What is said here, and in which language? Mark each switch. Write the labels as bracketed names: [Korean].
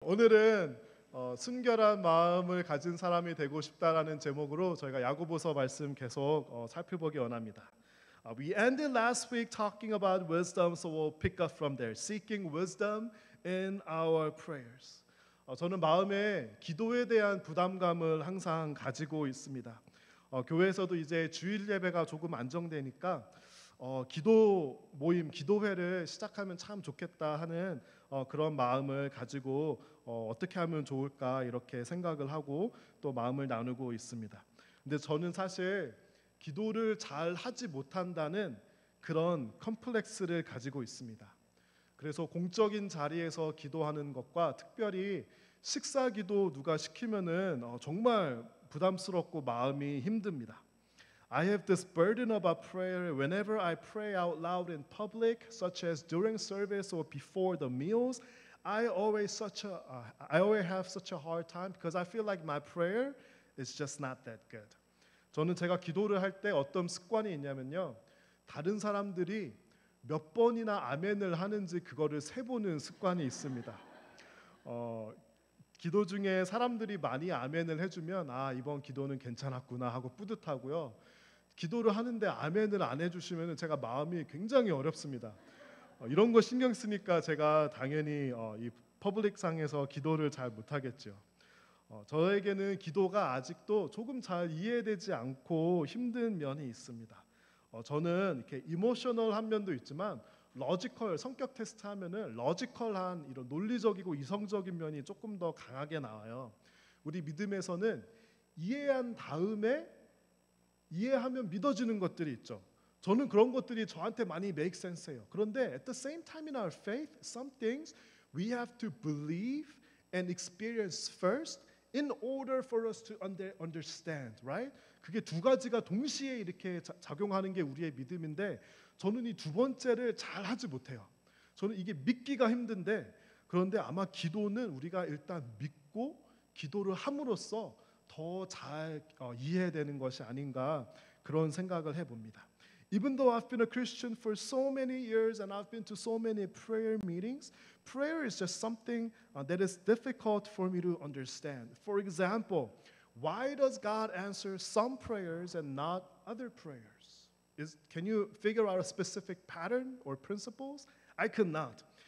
[Korean] 오늘은 순결한 마음을 가진 사람이 되고 싶다라는 제목으로 저희가 야고보서 말씀 계속 살펴보기 원합니다. [English] We ended last week talking about wisdom, so we'll pick up from there. Seeking wisdom in our prayers. [Korean] 저는 마음에 기도에 대한 부담감을 항상 가지고 있습니다. 교회에서도 이제 주일 예배가 조금 안정되니까 기도 모임, 기도회를 시작하면 참 좋겠다 하는 그런 마음을 가지고 어떻게 하면 좋을까 이렇게 생각을 하고 또 마음을 나누고 있습니다. 근데 저는 사실 기도를 잘 하지 못한다는 그런 컴플렉스를 가지고 있습니다. 그래서 공적인 자리에서 기도하는 것과 특별히 식사 기도 누가 시키면은 정말 부담스럽고 마음이 힘듭니다. [English] I have this burden about prayer whenever I pray out loud in public, such as during service or before the meals. I always have such a hard time because I feel like my prayer is just not that good. [Korean] 저는 제가 기도를 할 때 어떤 습관이 있냐면요, 다른 사람들이 몇 번이나 아멘을 하는지 그거를 세보는 습관이 있습니다. 기도 중에 사람들이 많이 아멘을 해주면 이번 기도는 괜찮았구나 하고 뿌듯하고요. 기도를 하는데 아멘을 안 해주시면 제가 마음이 굉장히 어렵습니다. 이런 거 신경 쓰니까 제가 당연히 이 퍼블릭상에서 기도를 잘 못하겠죠. 저에게는 기도가 아직도 조금 잘 이해되지 않고 힘든 면이 있습니다. 저는 이렇게 이모셔널한 면도 있지만 로지컬, 성격 테스트 하면은 로지컬한 이런 논리적이고 이성적인 면이 조금 더 강하게 나와요. 우리 믿음에서는 이해한 다음에 이해하면 믿어지는 것들이 있죠. 저는 그런 것들이 저한테 많이 make sense해요. [English] 그런데 at the same time in our faith, some things we have to believe and experience first in order for us to understand, right? [Korean] 그게 두 가지가 동시에 이렇게 작용하는 게 우리의 믿음인데 저는 이 두 번째를 잘 하지 못해요. 저는 이게 믿기가 힘든데 그런데 아마 기도는 우리가 일단 믿고 기도를 함으로써 더 잘 이해되는 것이 아닌가 그런 생각을 해봅니다. [English] Even though I've been a Christian for so many years and I've been to so many prayer meetings, prayer is just something that is difficult for me to understand. For example, why does God answer some prayers and not other prayers? Can you figure out a specific pattern or principles? I could not.